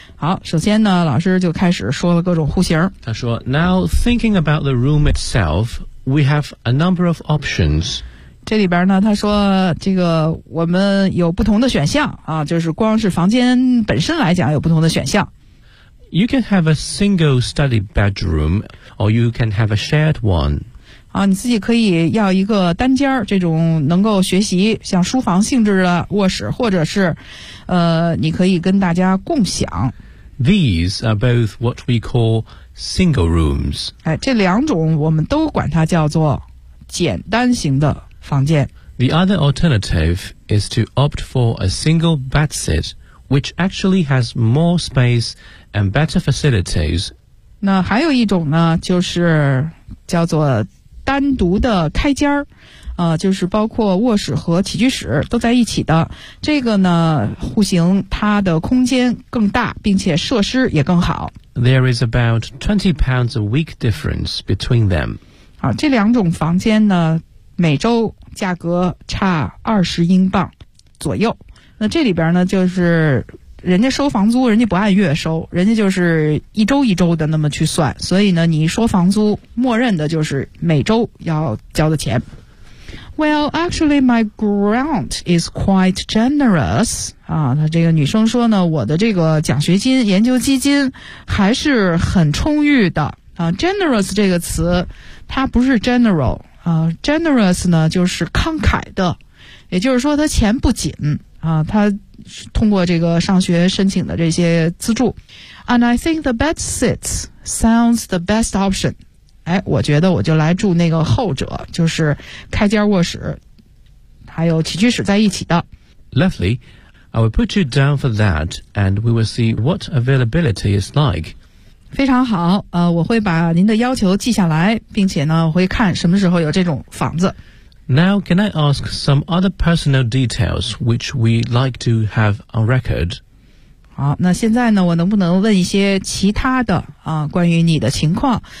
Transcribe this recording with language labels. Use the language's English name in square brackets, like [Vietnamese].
[Chinese] 好，首先呢，老师就开始说了各种户型。他说 [English] ，Now thinking about the room itself, we have a number of options。 [Chinese] 这里边呢，他说这个我们有不同的选项啊，就是光是房间本身来讲有不同的选项。 [English] You can have a single study bedroom, or you can have a shared one. [Chinese] 啊，你自己可以要一个单间，这种能够学习像书房性质的卧室，或者是，你可以跟大家共享。 [English] These are both what we call single rooms. [Chinese] 哎，这两种我们都管它叫做简单型的房间。 [English] The other alternative is to opt for a single bedsit, which actually has more space and better facilities. [Chinese] 那还有一种呢，就是叫做单独的开间就是包括卧室和起居室都在一起的。这个呢，户型它的空间更大，并且设施也更好。 There is about 20 pounds a week difference between them. 啊，这两种房间呢，每周价格差20英镑左右。那这里边呢，就是人家收房租，人家不按月收，人家就是一周一周的那么去算。所以呢，你说房租，默认的就是每周要交的钱。 [English] Well, actually, my grant is quite generous. [Chinese] 啊，那这个女生说呢，我的这个奖学金、研究基金还是很充裕的。啊 ，generous 这个词，它不是 general 啊 ，generous 呢就是慷慨的，也就是说他钱不紧啊，他通过这个上学申请的这些资助。 [English] And I think the bed sits sounds the best option. [Chinese] 哎，我觉得我就来住那个后者，就是开间卧室，还有起居室在一起的。 [English] Lovely, I will put you down for that, and we will see what availability is like. [Chinese] 非常好，我会把您的要求记下来，并且呢，会看什么时候有这种房子。 [English] Now, can I ask some other personal details which we like to have on record? [Chinese] 好，那现在呢，我能不能问一些其他的啊，关于你的情况？